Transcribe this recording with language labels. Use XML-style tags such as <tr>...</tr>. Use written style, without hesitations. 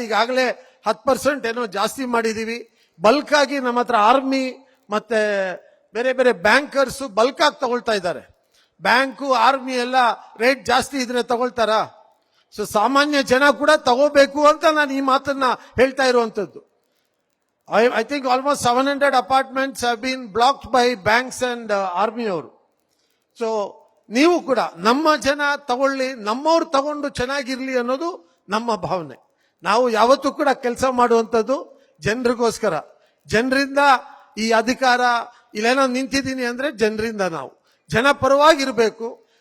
<kn>ಈಗಾಗಲೇ 10% ಏನೋ ಜಾಸ್ತಿ ಮಾಡಿದೀವಿ. ಬಲ್ಕ್ ಆಗಿ ನಮ್ಮ ಹತ್ರ ಆರ್ಮಿ ಮತ್ತೆ ಬೇರೆ ಬೇರೆ ಬ್ಯಾಂಕರ್ಸ್ ಬಲ್ಕ್ ಆಗಿ ತಗೊಳ್ತಾ ಇದ್ದಾರೆ. ಬ್ಯಾಂಕು ಆರ್ಮಿ ಎಲ್ಲ ರೇಟ್ ಜಾಸ್ತಿ ಇದ್ರೆ ತಗೊಳ್ತಾರ? ಸೊ ಸಾಮಾನ್ಯ ಜನ ಕೂಡ ತಗೋಬೇಕು ಅಂತ ನಾನು ಈ ಮಾತನ್ನ ಹೇಳ್ತಾ ಇರುವಂತದ್ದು.</kn> <en>I think almost 700 apartments have been blocked by banks and army ಅವರು.</en> <kn>ಸೊ ನೀವು ಕೂಡ ನಮ್ಮ ಜನ ತಗೊಳ್ಳಿ, ನಮ್ಮವ್ರು ತಗೊಂಡು ಚೆನ್ನಾಗಿರ್ಲಿ ಅನ್ನೋದು ನಮ್ಮ ಭಾವನೆ. ನಾವು ಯಾವತ್ತೂ ಕೂಡ ಕೆಲಸ ಮಾಡುವಂಥದ್ದು ಜನರಿಗೋಸ್ಕರ. ಜನರಿಂದ ಈ ಅಧಿಕಾರ ಇಲ್ಲೇನೋ ನಿಂತಿದ್ದೀನಿ ಅಂದ್ರೆ ಜನರಿಂದ ನಾವು ಜನ ಪರವಾಗಿರ್ಬೇಕು.</kn>